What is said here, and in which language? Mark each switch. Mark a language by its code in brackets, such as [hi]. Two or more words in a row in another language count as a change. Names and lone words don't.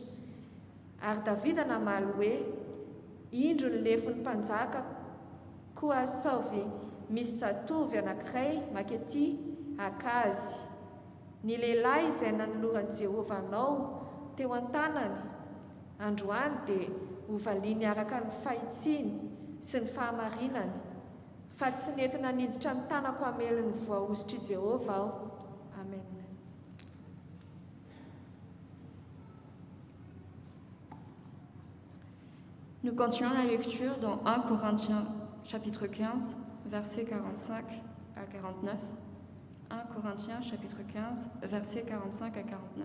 [mg] Ary Davida namaly hoe: indro ny lefin'ny mpanjaka, koa saovy misy zatovy anankiray makety akazy. Ny lehilahy izay nanoloran'i Jehova anao teo an-tanany androany dia ho valiany araka ny fahitsiany sy ny fahamarinany. fa tsy nentina niditra ny tanako hamelony voahositry Jehova aho. Amen. [fr] Nous continuons la lecture dans 1 Corinthiens chapitre 15, versets 45 à 49. 1 Corinthiens chapitre 15, versets 45 à 49.